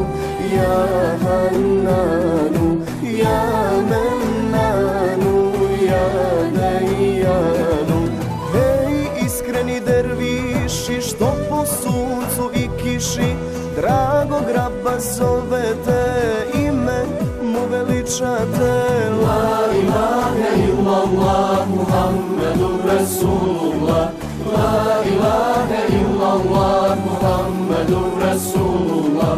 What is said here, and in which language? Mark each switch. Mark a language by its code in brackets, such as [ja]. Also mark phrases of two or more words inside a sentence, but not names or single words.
[ar] يا حنّان، يا منّان، يا ديّان. [bs] Hej, iskreni derviši, što po suncu i kiši dragog raba zovete, ime mu veličate. [ar] لا إله إلا الله محمد رسول الله، لا إله إلا الله محمد رسول الله.